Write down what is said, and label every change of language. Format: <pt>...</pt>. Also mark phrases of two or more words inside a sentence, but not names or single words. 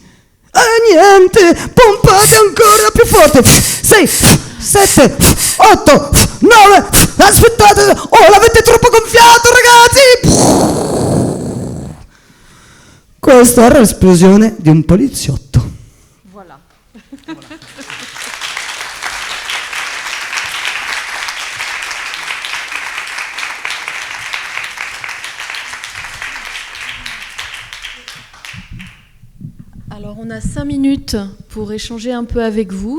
<it>Niente, pompate ancora più forte. 6, 7, 8, 9. Aspettate, l'avete troppo gonfiato, ragazzi. Questa era l'esplosione di un poliziotto.</it> <fr>Voilà. Alors, on a 5 minutes pour échanger un peu avec vous.</fr>